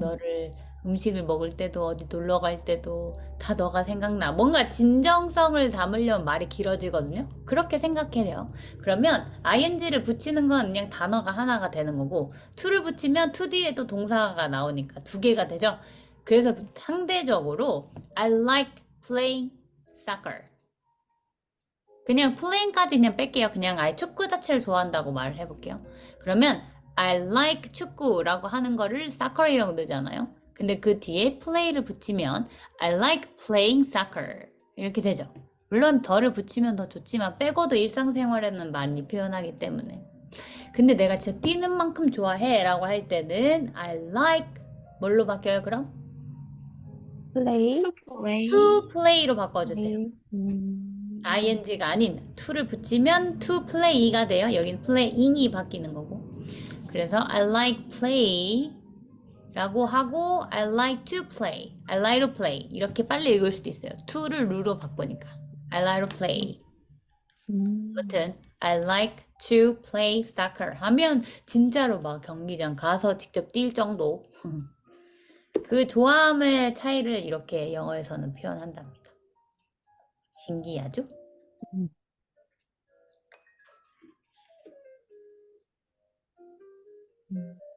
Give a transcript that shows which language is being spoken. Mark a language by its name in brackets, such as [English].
[Korean] 너를 음식을 먹을 때도 어디 놀러 갈 때도 다 너가 생각나. 뭔가 진정성을 담으려면 말이 길어지거든요. 그렇게 생각해요. 그러면 ing를 붙이는 건 그냥 단어가 하나가 되는 거고 to를 붙이면 to 뒤에 또 동사가 나오니까 두 개가 되죠. 그래서 상대적으로 [English] I like playing soccer. [Korean] 그냥 플레잉까지 그냥 뺄게요. 그냥 아예 축구 자체를 좋아한다고 말을 해볼게요. 그러면 [English] I like [Korean] 축구라고 하는 거를 soccer이라고 넣잖아요. 근데 그 뒤에 play를 붙이면 [English] I like playing soccer [Korean] 이렇게 되죠. 물론 더를 붙이면 더 좋지만 빼고도 일상생활에는 많이 표현하기 때문에. 근데 내가 진짜 뛰는 만큼 좋아해 라고 할 때는 [English] I like [Korean] 뭘로 바뀌어요 그럼? [English] play, [Korean] 플레이. [English] to play [Korean] 로 바꿔주세요. [English] play. [Korean] ing가 아닌 to를 붙이면 [English] to play [Korean] 가 돼요. 여긴 playing이 바뀌는 거고. 그래서 [English] I like play [Korean] 라고 하고 [English] I like to play, I like to play [Korean] 이렇게 빨리 읽을 수도 있어요. to를 ru로 바꾸니까 [English] I like to play. [Korean] 아무튼 [English] I like to play soccer [Korean] 하면 진짜로 막 경기장 가서 직접 뛸 정도. 그 좋아함의 차이를 이렇게 영어에서는 표현한답니다. 신기하죠? 음, 음.